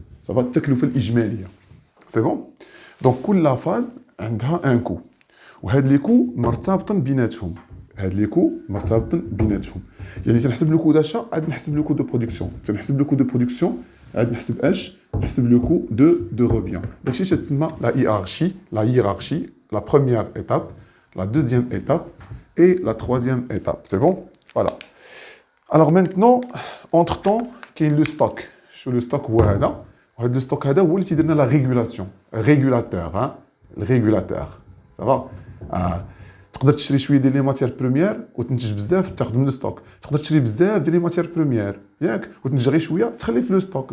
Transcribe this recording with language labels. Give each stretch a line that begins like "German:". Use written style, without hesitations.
French: Ça va
Arabic: التكلفه الاجماليه.
French: C'est bon. Donc
Arabic: كل
French: phase
Arabic: عندها
French: un coût.
Arabic: وهاد لي كو مرتبطين بيناتهم. هاد لي كو مرتبطين بيناتهم. يعني تنحسب
French: le coût d'achat
Arabic: عاد نحسب
French: le coût de production. تنحسب le coût de production
Arabic: عاد نحسب اش نحسب
French: le coût de revient. Donc c'est
Arabic: تسمى
French: la hiérarchie, la première étape, la deuxième étape et la troisième étape. C'est bon? Voilà. Alors maintenant, entre-temps, il y a le stock.
Arabic: Le stock هذا وهذا الستوك هذا هو اللي تيدير لنا la régulation.
French: Régulateur, hein? Le régulateur. Ça va?
Arabic: تقدر تشري شويه ديال
French: لي ماتير بريمير
Arabic: وتنتج بزاف تاخذ من الستوك، تقدر تشري بزاف ديال لي ماتير بريمير ياك وتنتج غير شويه تخلي في لو ستوك.